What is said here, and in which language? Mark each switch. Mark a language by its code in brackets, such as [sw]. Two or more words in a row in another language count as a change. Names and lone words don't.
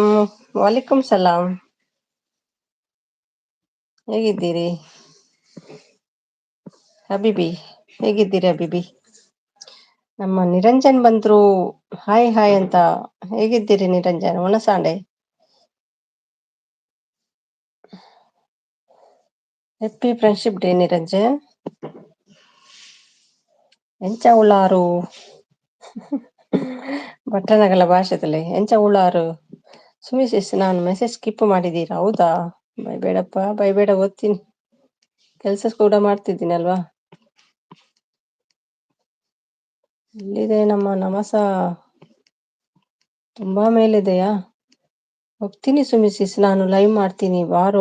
[ar] وعليكم السلام. [kn] ಹೇಗಿದ್ದೀರಿ ಹಬೀಬಿ? ಹೇಗಿದ್ದೀರಿ ಹಬೀಬಿ? ನಮ್ಮ ನಿರಂಜನ್ ಬಂದ್ರು. ಹಾಯ್ ಅಂತ. ಹೇಗಿದ್ದೀರಿ ನಿರಂಜನ್? ಒಣಸಾಂಡೆ. [en] Happy friendship day Niranjan. [tcy] ಎಂಚ ಉಳ್ಳಾರು ಭಟ್ಟನಗಲ ಭಾಷೆದಲ್ಲಿ ಎಂಚ ಉಳ್ಳಾರು. [kn] ಸುಮಿಸಿಸ್, ನಾನು ಮೆಸೇಜ್ ಸ್ಕಿಪ್ ಮಾಡಿದ್ದೀರಾ? ಹೌದಾ? ಬೈಬೇಡಪ್ಪ, ಬೈಬೇಡ, ಓದ್ತೀನಿ. ಕೆಲ್ಸ ಕೂಡ ಮಾಡ್ತಿದ್ದೀನಿ ಅಲ್ವಾ? ಇಲ್ಲಿದೆ ನಮ್ಮ ನಮಸ. ತುಂಬಾ ಮೇಲಿದೆಯಾ? ಹೋಗ್ತೀನಿ ಸುಮಿಸಿಸ್, ನಾನು ಲೈವ್ ಮಾಡ್ತೀನಿ ಬಾರೋ.